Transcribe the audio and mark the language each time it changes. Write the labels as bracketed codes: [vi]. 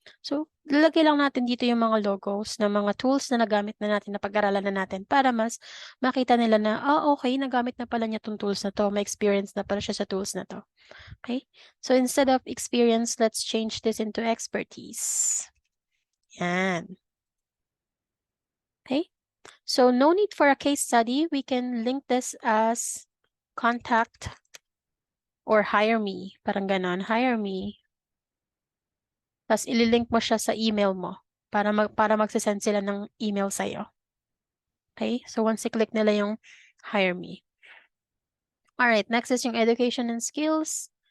[tl] So, lalagay lang natin dito yung mga logos ng mga tools na nagamit na natin, na pag-aralan na natin para mas makita nila na, okay, nagamit na pala niya itong tools na to, may experience na pala siya sa tools na to. [en] Okay? So, instead of experience, let's change this into expertise. Yan. Okay? So, no need for a case study. We can link this as contact or hire me. [tl] Parang ganon, hire me. Tapos ililink mo siya sa email mo para magsasend sila ng email sa'yo. [en] Okay? So once i-click nila yung hire me. Alright, next is yung education and skills.